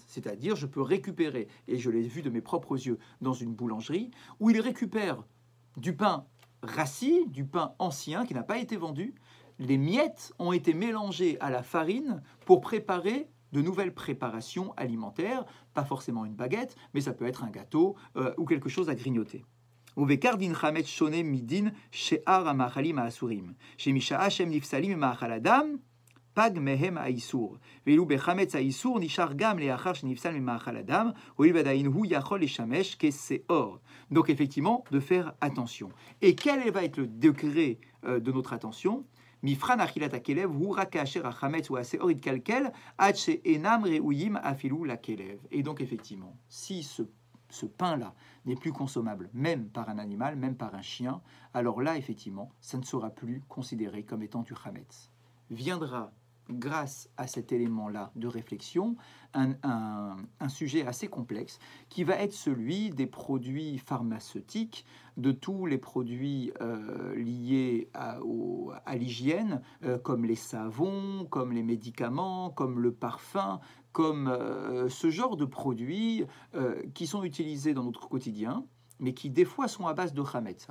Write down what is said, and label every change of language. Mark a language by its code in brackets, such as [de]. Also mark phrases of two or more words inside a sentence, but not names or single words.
[fr] C'est-à-dire, je peux récupérer, et je l'ai vu de mes propres yeux dans une boulangerie, où il récupère du pain rassis, du pain ancien qui n'a pas été vendu, les miettes ont été mélangées à la farine pour préparer de nouvelles préparations alimentaires, pas forcément une baguette, mais ça peut être un gâteau ou quelque chose à grignoter. [he] ובעיקר דין חמץ שונה מדין שאר המאכלים האסורים, שמשעה שהם נפסלים ממאכל אדם, פג מהם האיסור. ואילו בחמץ האיסור נשאר גם לאחר שנפסל ממאכל אדם, הואיל ועדיין הוא יכול לשמש כשאור. [fr] Donc effectivement, de faire attention. Et quel va être le degré de notre attention? [he] מבחן אכילת הכלב הוא רק כאשר החמץ או השאור יתקלקל עד שאינם ראויים אפילו לכלב. [fr] Et donc effectivement, si ce pain-là n'est plus consommable, même par un animal, même par un chien, alors là, effectivement, ça ne sera plus considéré comme étant du chametz. Viendra, grâce à cet élément-là de réflexion, un sujet assez complexe qui va être celui des produits pharmaceutiques, de tous les produits liés à l'hygiène, comme les savons, comme les médicaments, comme le parfum, comme ce genre de produits qui sont utilisés dans notre quotidien, mais qui des fois sont à base de chametz.